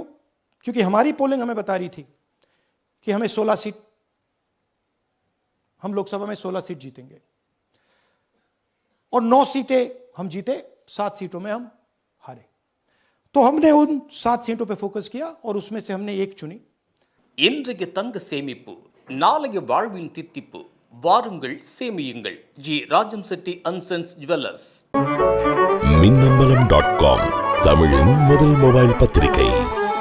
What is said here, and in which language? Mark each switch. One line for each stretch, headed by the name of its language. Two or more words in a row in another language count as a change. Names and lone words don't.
Hindi: क्योंकि हमारी पोलिंग हमें बता रही थी कि हमें 16 सीट, हम लोकसभा में 16 सीट जीतेंगे, और 9 सीटें हम जीते, 7 सीटों में हम हारे। तो हमने उन 7 सीटों पे फोकस किया और उसमें से हमने एक चुनी।
Tamil: இன்றைய தங்க சேமிப்பு நாளைய வாழ்வின் தித்திப்பு. வாருங்கள் சேமியுங்கள். ஜி ராஜம் செட்டி அன்சன்ஸ் ஜுவல்லர்ஸ். மின்னம்பலம்.com தமிழின் முதல் மொபைல் பத்திரிகை.